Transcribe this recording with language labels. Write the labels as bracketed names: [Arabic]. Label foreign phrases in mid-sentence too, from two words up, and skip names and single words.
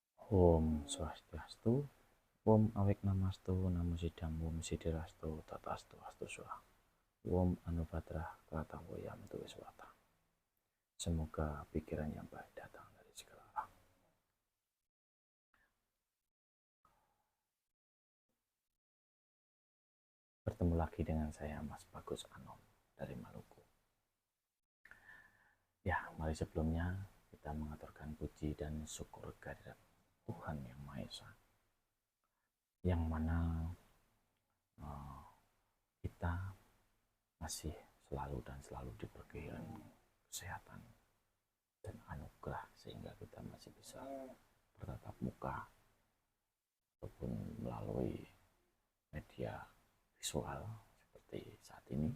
[Sanskrit] ॐ स्वस्त्यस्तु, ॐ अविघ्नमस्तु, नमः सिद्धम्, ॐ सिद्धिरस्तु, तथास्तु, अस्तु स्वाहा, ॐ आ नो भद्राः, क्रतवो यन्तु, विश्वतः. [Indonesian] Semoga pikiran yang baik datang dari segala arah. Bertemu lagi dengan saya, Mas Bagus Anom, dari Maluku. Ya, mari sebelumnya kita mengaturkan puji dan syukur kehadirat Tuhan Yang Maha Esa, yang mana kita masih selalu dan selalu diberkahi kesehatan dan anugerah sehingga kita masih bisa bertatap muka ataupun melalui media visual seperti saat ini.